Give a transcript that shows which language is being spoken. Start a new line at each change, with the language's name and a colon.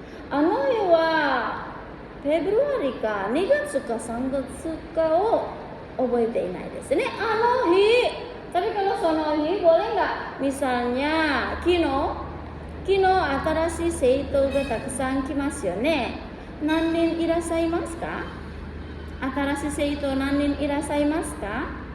Japanese: Anohi wa Februari ka 2月か3月かを覚えていないですね。 Anohi.
Indonesian: Tapi kalau sonohi boleh nggak?
Japanese: Misalnya kino 新しい生徒がたくさん来ますよね。何人いらっしゃいますか？新しい生徒何人いらっしゃいますか？